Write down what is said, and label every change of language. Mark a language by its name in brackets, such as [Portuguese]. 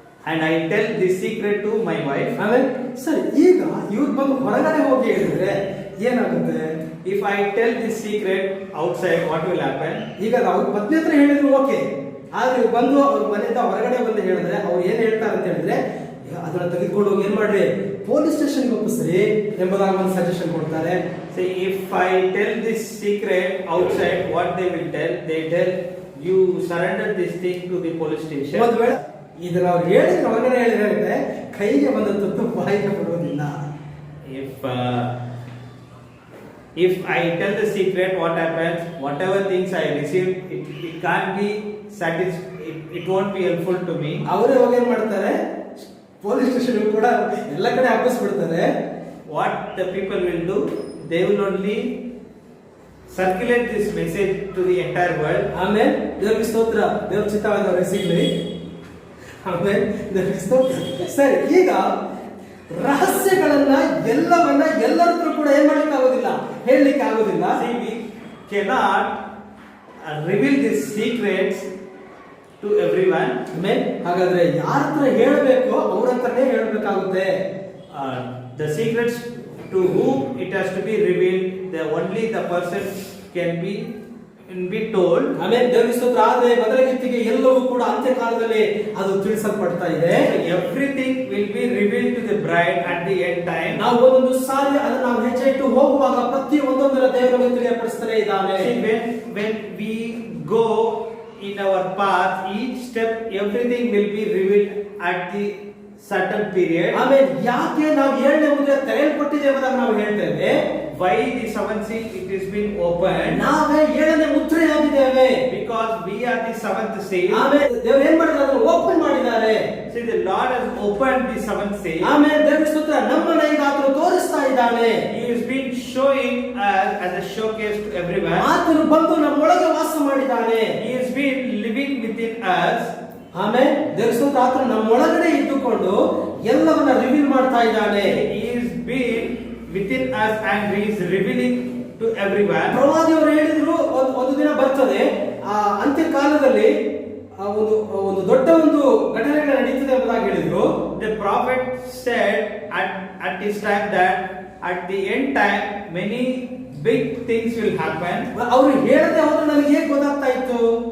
[English] and I tell this secret to my wife, [Kannada] ಆಮೇಲೆ ಸರಿ, ಈಗ ಇವ್ರು ಬಂದು ಹೊರಗಡೆ ಹೋಗಿ ಹೇಳಿದ್ರೆ ಏನಾಗುತ್ತೆ? [English] if I tell this secret outside, what will happen? [Kannada] ಈಗ ಅವ್ರ ಪತ್ನಿ ಹತ್ರ ಹೇಳಿದ್ರು ಓಕೆ, ಆದ್ರೆ ಇವ್ರು ಬಂದು ಅವ್ರ ಮನೆಯಿಂದ ಹೊರಗಡೆ ಬಂದು ಹೇಳಿದ್ರೆ ಅವ್ರು ಏನ್ ಹೇಳ್ತಾರೆ ಅಂತ ಹೇಳಿದ್ರೆ, ಅದನ್ನ ತೆಗೆದುಕೊಂಡು ಹೋಗಿ ಏನ್ ಮಾಡ್ರಿ, ಪೊಲೀಸ್ ಸ್ಟೇಷನ್ಗೆ ಒಪ್ಪಿಸ್ರಿ ಎಂಬುದಾಗಿ ಒಂದು ಸಜೆಷನ್ ಕೊಡ್ತಾರೆ. [English] See, if I tell this secret outside, what they will tell? They tell you surrender this thing to the police station. [Kannada] ಒಂದು ವೇಳೆ ಇದನ್ನ ಅವ್ರು ಹೇಳಿದ್ರೆ ಹೊರಗಡೆ ಹೇಳಿದ್ರೆ ಕೈಗೆ ಬಂದ ತುತ್ತು ಬಾಯಿಗೆ ಬರುವುದಿಲ್ಲ. [English] If I tell the secret, what happens? Whatever things I receive, it can't be it won't be helpful to me. [Kannada] ಅವರೇ ಹೋಗಿ ಏನ್ ಮಾಡ್ತಾರೆ, ಪೊಲೀಸ್ ಸ್ಟೇಷನ್ ಕೂಡ ಎಲ್ಲ ಕಡೆ ಹಬ್ಬಿಸ್ಬಿಡ್ತಾರೆ. [English] What the people will do? They will only circulate this message to the entire world. [Kannada] ಆಮೇಲೆ ದೇವರಿಗೆ ಸ್ತೋತ್ರ, ದೇವ್ರ ಚಿತ್ತವಾದವರಿಗೆ ಸಿಗ್ಲಿ. ಆಮೇಲೆ ದೇವರಿಗೆ ಸ್ತೋತ್ರ. ಸರಿ, ಈಗ ರಹಸ್ಯಗಳನ್ನ ಎಲ್ಲವನ್ನ ಎಲ್ಲರ ಹತ್ರ ಕೂಡ ಏನ್ ಮಾಡ್ಲಿಕ್ಕೆ ಆಗೋದಿಲ್ಲ, ಹೇಳಲಿಕ್ಕೆ ಆಗೋದಿಲ್ಲ. [English] See, we cannot reveal these secrets to everyone. [Kannada] ಆಮೇಲೆ ಹಾಗಾದ್ರೆ ಯಾರ ಹತ್ರ ಹೇಳಬೇಕು ಅವ್ರ ಹತ್ರನೇ ಹೇಳಬೇಕಾಗುತ್ತೆ. [English] The secrets to whom it has to be revealed, only the person can be told. [Kannada] ಆಮೇಲೆ ದೇವರಿಗೆ ಸ್ತೋತ್ರ. ಆದ್ರೆ ಮೊದಲಗಿತ್ತಿಗೆ ಎಲ್ಲವೂ ಕೂಡ ಅಂತ್ಯಕಾಲದಲ್ಲಿ ಅದು ತಿಳಿಸಲ್ಪಡ್ತಾ ಇದೆ. [English] Everything will be revealed to the bride at the end time. [Kannada] ನಾವು ಒಂದೊಂದು ಸಾರಿ ಅದನ್ನ ನಾವು ಹೆಜ್ಜೆ ಇಟ್ಟು ಹೋಗುವಾಗ ಪ್ರತಿ ಒಂದೊಂದರ ದೇವರಿಗೆ ತಿಳಿಯಪಡಿಸ್ತಾನೆ ಇದ್ದಾನೆ. [English] When we go in our path, each step, everything will be revealed at the certain period. [Kannada] ಆಮೇಲೆ ಯಾಕೆ ನಾವು 7ನೇ ಮುದ್ರೆ ತೆರೆಯಲ್ಪಟ್ಟಿದೆ ಎಂಬುದಾಗಿ ನಾವು ಹೇಳ್ತೇವೆ. [English] Why the seventh seal it is been opened? [Kannada] ನಾವೇ 7ನೇ ಮುದ್ರೆಯಾಗಿದ್ದೇವೆ. [English] Because we are the seventh seal. [Kannada] ಆಮೇಲೆ ದೇವರು ಏನ್ ಮಾಡಿದ್ದಾರೆ, ಅದನ್ನು ಓಪನ್ ಮಾಡಿದ್ದಾರೆ. [English] See, the Lord has opened the seventh seal. [Kannada] ಆಮೇಲೆ ದೇವರ ಸ್ತೋತ್ರ, ನಮ್ಮನ್ನ ಈಗ ಆತನು ತೋರಿಸ್ತಾ ಇದ್ದಾನೆ. [English] He has been showing us as a showcase to everyone. [Kannada] ಆತನು ಬಂದು ನಮ್ಮೊಳಗೆ ವಾಸ ಮಾಡಿದ್ದಾನೆ. [English] He has been living within us. [Kannada] ಆಮೇಲೆ ದೇವರ ಸ್ತೋತ್ರ, ಆತನು ನಮ್ಮೊಳಗಡೆ ಇದ್ದುಕೊಂಡು ಎಲ್ಲವನ್ನ ರಿವೀಲ್ ಮಾಡ್ತಾ ಇದ್ದಾನೆ. [English] He is been within us and he is revealing to everyone. [Kannada] ಪ್ರವಾದಿಯವರು ಹೇಳಿದ್ರು, ಒಂದು ದಿನ ಬರ್ತದೆ ಆ ಅಂತ್ಯಕಾಲದಲ್ಲಿ ಒಂದು ದೊಡ್ಡ ಒಂದು ಘಟನೆಗಳು ನಡೀತದೆ ಎಂಬುದಾಗಿ ಹೇಳಿದ್ರು. [English] The prophet said at this time that at the end time many big things will happen. [Kannada] ಅವರು ಹೇಳದೆ ಹೋದ್ರೆ ನಮಗೆ ಹೇಗೆ ಗೊತ್ತಾಗ್ತಾ ಇತ್ತು?